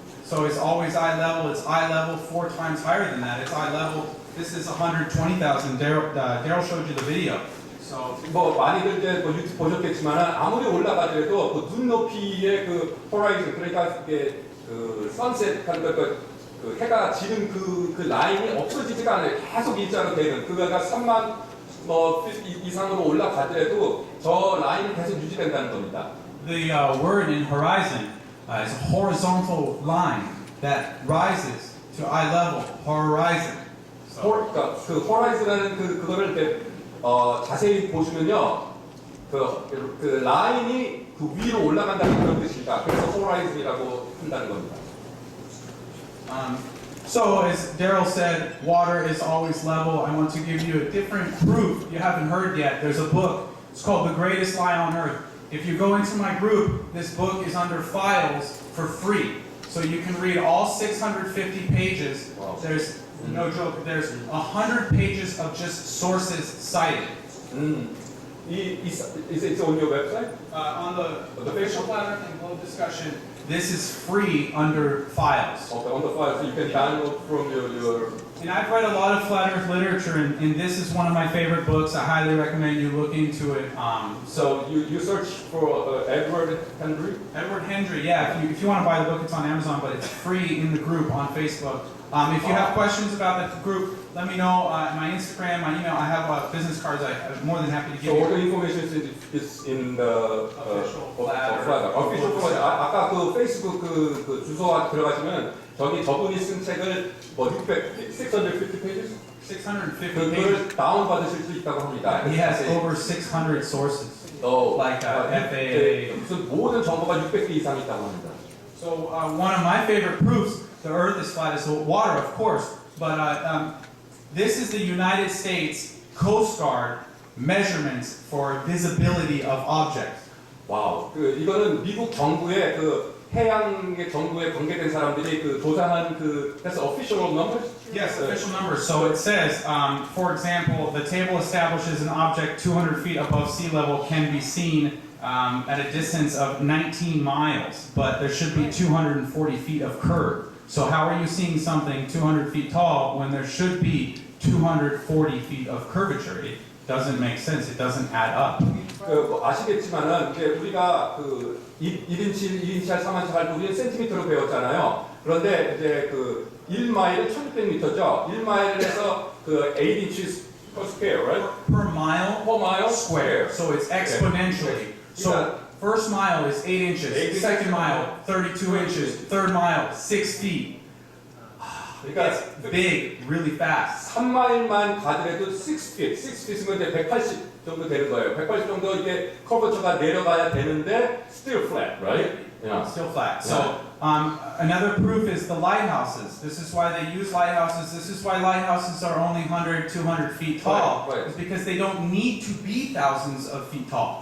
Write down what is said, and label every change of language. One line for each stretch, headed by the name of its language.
English: So it's always eye level. It's eye level 4 times higher than that. It's eye level. This is 120,000. Daryl showed you the video. So
Korean: 많이들 이제 유튜브 보셨겠지만 아무리 올라가더라도 그 눈높이의 호라이즌 그러니까 이게 선셋 해가 지는 그 라인이 없어지지가 않아요. 계속 일자로 되는 그거가 3만 이상으로 올라가더라도 저 라인이 계속 유지된다는 겁니다.
English: the word in horizon is a horizontal line that rises to eye level. Horizon.
Korean: 그러니까 그 호라이즌이라는 그거를 이렇게 자세히 보시면요, 그 라인이 그 위로 올라간다는 그런 뜻입니다. 그래서 호라이즌이라고 한다는 겁니다.
English: So as Daryl said, water is always level. I want to give you a different proof you haven't heard yet. There's a book. It's called The Greatest Lie on Earth. If you go into my group, this book is under files for free. So you can read all 650 pages. Wow. There's no joke. There's 100 pages of just sources cited. Is it on your website? On the The official Flat Earth and Globe discussion, this is free under files. Okay, on the file, so you can download from your. And I've read a lot of Flat Earth literature, and this is one of my favorite books. I highly recommend you look into it. So you search for Edward Henry. Edward Hendry, yeah. If you want to buy the book, it's on Amazon, but it's free in the group on Facebook. If you have questions about the group, let me know. My Instagram, my email. I have business cards. I'm more than happy to give So all you. the information is in the Official Flat Earth. official Flat Earth.
Korean: 아까 그 페이스북 그 주소 들어가시면 저분이 쓴 책을
English: 650 pages 650 pages.
Korean: 그걸 다운 받으실 수 있다고 합니다.
English: He has over 600 sources. Like FAA.
Korean: 무슨 모든 정보가 600개 이상 있다고 합니다.
English: So one of my favorite proofs the Earth is flat is the water, of course. But this is the United States Coast Guard measurements for visibility of objects.
Korean: 와우. 이거는 미국 정부의 해양의 정부에 관계된 사람들이 조사한
English: that's official numbers? Yes, official numbers. So it says, for example, the table establishes an object 200 feet above sea level can be seen at a distance of 19 miles, but there should be 240 feet of curve. So how are you seeing something 200 feet tall when there should be 240 feet of curvature? It doesn't make sense. It doesn't add up.
Korean: 아시겠지만은 이제 우리가 1인치, 2인치할, 3인치 할 우리는 센티미터로 배웠잖아요. 그런데 이제 1마일은 1600m죠. 1마일에서 8인치
English: per square, right? per mile Per mile square. So it's exponentially. So first mile is 8 inches, 8 inches. second mile 32 inches, third mile 6 feet.
Korean: 그러니까
English: It's big, really fast.
Korean: 3마일만 가더라도 6feet, 6feet이면 이제 180 정도 되는 거예요. 180 정도 이게 커버처가 내려가야 되는데
English: still flat, right? Yeah. Still flat. So another proof is the lighthouses. This is why they use lighthouses. This is why lighthouses are only 100, 200 feet tall. Right, right. It's because they don't need to be thousands of feet tall.